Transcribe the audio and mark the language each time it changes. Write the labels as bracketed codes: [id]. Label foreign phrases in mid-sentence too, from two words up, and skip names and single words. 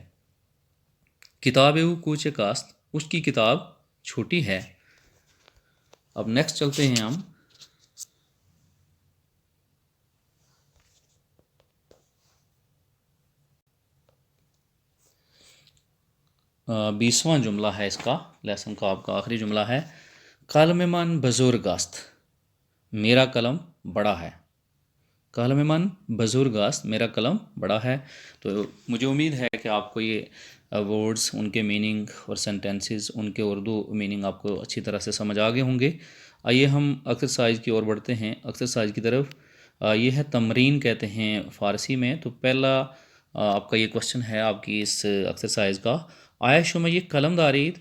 [fa] کتاب او کوچک است، [ur] اس کی کتاب چھوٹی ہے۔ اب نیکسٹ چلتے ہیں ہم، بیسواں جملہ ہے اس کا، لیسن کا آپ کا آخری جملہ ہے۔ [fa] قلم من بزرگ است، [ur] میرا قلم بڑا ہے۔ [fa] قلم من بزرگ است، [ur] میرا قلم بڑا ہے۔ تو مجھے امید ہے کہ آپ کو یہ ورڈز، ان کے میننگ اور سینٹینسز، ان کے اردو میننگ آپ کو اچھی طرح سے سمجھ آ گئے ہوں گے۔ آئیے ہم ایکسرسائز کی اور بڑھتے ہیں، ایکسرسائز کی طرف۔ یہ ہے تمرین کہتے ہیں فارسی میں۔ تو پہلا آپ کا یہ کوشچن ہے آپ کی اس ایکسرسائز کا، [fa] آیا شما یہ قلم دارید؟